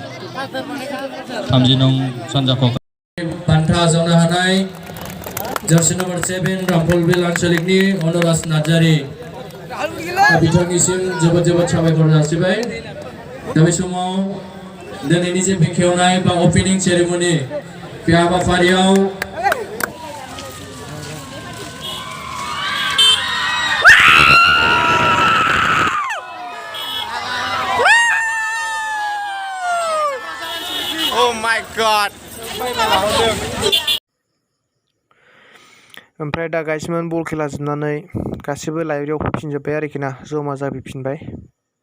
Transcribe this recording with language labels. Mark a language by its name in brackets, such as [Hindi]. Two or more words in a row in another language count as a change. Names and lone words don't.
[Bodo] 30 नं सानजा बान्था आजावनो हानाय [English] jersey number [Bodo] 7 रामफलबिल आन्चलिकनि अनुराज नार्जारी बिथांनिसिम जोबोद साबायखर जासिबाय दा बे समाव दिनैनि जे बेखेवनाय बा [English] opening ceremony [Bodo] बे हाबाफारियाव [English] Oh my god. [Bodo] ओमफ्राय दा गाइसमोन बल खेला जोबनानै गासिबो लाइब्रेरियाव फैफिनजोब्बाय आरोखि ना जमा जाफैफिनबाय